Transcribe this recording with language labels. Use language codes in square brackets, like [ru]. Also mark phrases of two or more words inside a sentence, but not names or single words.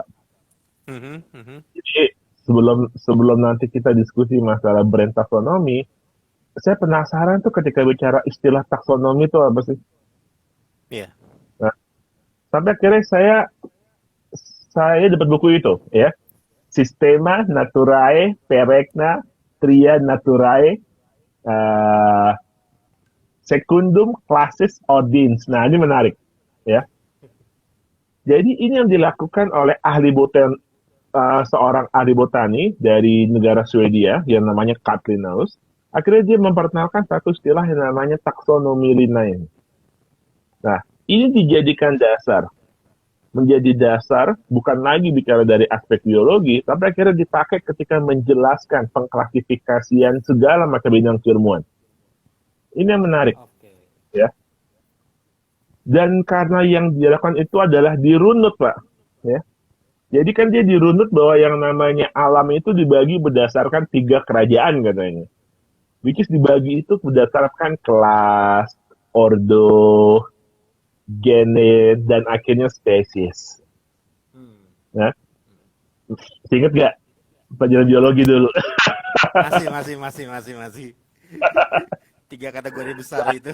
[id] Mhm, mhm. Jadi sebelum sebelum nanti kita diskusi masalah brand taksonomi, saya penasaran tuh ketika bicara istilah taksonomi itu apa sih? Iya. Nah, sampai akhirnya saya dapat buku itu, ya. Systema Naturae Peregna Tria Naturae eh, Secundum Classis Ordins. Nah, ini menarik, ya. Jadi ini yang dilakukan oleh seorang ahli botani dari negara Swedia yang namanya Katlin Linnaeus. Akhirnya dia memperkenalkan satu istilah yang namanya taksonomi Linnaeus. Nah, ini dijadikan dasar, menjadi dasar bukan lagi bicara dari aspek biologi, tapi akhirnya dipakai ketika menjelaskan pengklasifikasian segala macam bidang keilmuan. Ini yang menarik, Oke. ya. Dan karena yang dilakukan itu adalah dirunut, Pak, ya. Jadi kan dia dirunut bahwa yang namanya alam itu dibagi berdasarkan 3 kerajaan katanya. [en] Which is [id] dibagi itu berdasarkan kelas, ordo, genes, dan akhirnya spesies. Hmm. Ya, ingat gak pelajaran biologi dulu? Masih. 3 kategori besar itu.